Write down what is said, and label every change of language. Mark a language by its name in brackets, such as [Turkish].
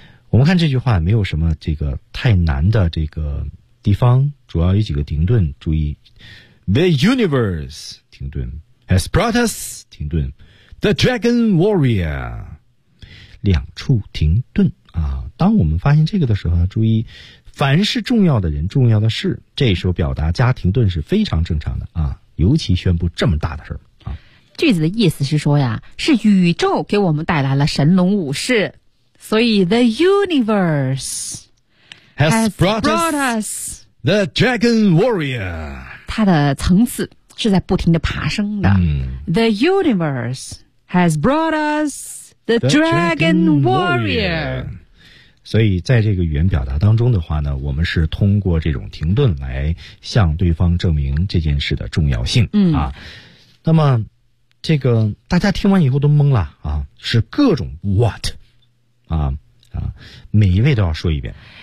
[Chinese] 我们看这句话没有什么这个太难的这个地方主要有几个停顿注意 [English] the universe [Chinese] 停顿 [English] has brought us [Chinese] 停顿 [English] the dragon warrior [Chinese] 两处停顿啊当我们发现这个的时候注意凡是重要的人重要的事这时候表达家庭顿是非常正常的啊尤其宣布这么大的事儿啊句子的意思是说呀是宇宙给我们带来了神龙武士所以 [English] the universe has brought us the dragon warrior [Chinese] 它的层次是在不停地爬升的、嗯、 [English] the universe has brought us the dragon warrior [Chinese] 所以在这个语言表达当中的话呢我们是通过这种停顿来向对方证明这件事的重要性、嗯、啊。那么这个大家听完以后都懵了啊是各种 what, 啊每一位都要说一遍。